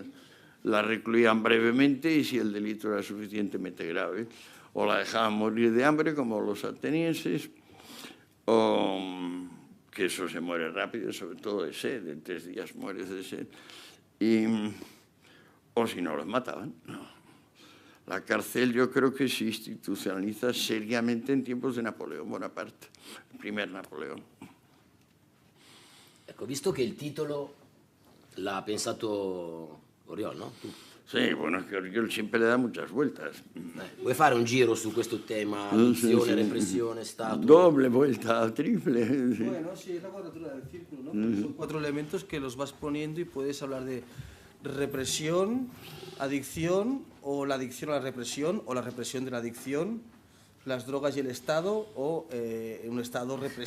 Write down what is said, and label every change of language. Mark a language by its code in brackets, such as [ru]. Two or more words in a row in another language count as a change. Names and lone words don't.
[es] La recluían brevemente y si el delito era suficientemente grave, o la dejaban morir de hambre como los atenienses, o que eso se muere rápido, sobre todo de sed, en 3 días mueres de sed, o si no los mataban. No. La cárcel yo creo que se institucionaliza seriamente en tiempos de Napoleón Bonaparte, el primer Napoleón. [it] Ecco, visto che il titolo l'ha pensato Oriol, no? Tu. [es] Sí, bueno, es que Oriol siempre le da muchas vueltas. [it] Vuoi fare un giro su questo tema, addizione, repressione, Stato? [es] Doble vuelta, triple. Sí. Bueno, sí, es la cuadratura del círculo, ¿no? Son 4 elementos que los vas poniendo y puedes hablar de represión, adicción, o la adicción a la represión, o la represión de la adicción, las drogas y el Estado, o un Estado represivo.